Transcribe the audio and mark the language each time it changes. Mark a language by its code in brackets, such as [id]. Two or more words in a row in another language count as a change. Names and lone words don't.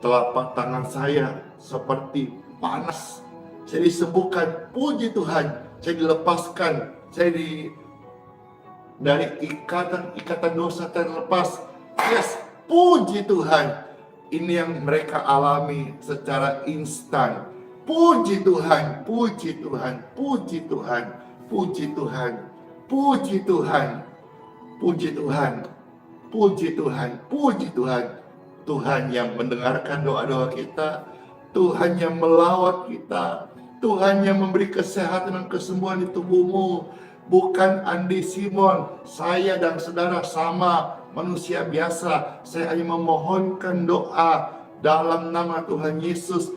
[id] telapak tangan saya seperti panas. Saya disembuhkan, puji Tuhan. Saya dilepaskan, dari ikatan dosa terlepas. Yes, puji Tuhan. Ini yang mereka alami secara instan. Puji Tuhan, puji Tuhan, puji Tuhan, puji Tuhan, puji Tuhan, puji Tuhan, puji Tuhan, puji Tuhan. Tuhan yang mendengarkan doa-doa kita, Tuhan yang melawat kita, Tuhan yang memberi kesehatan dan kesembuhan di tubuhmu. Bukan Andi Simon, saya dan saudara sama manusia biasa. Saya hanya memohonkan doa dalam nama Tuhan Yesus.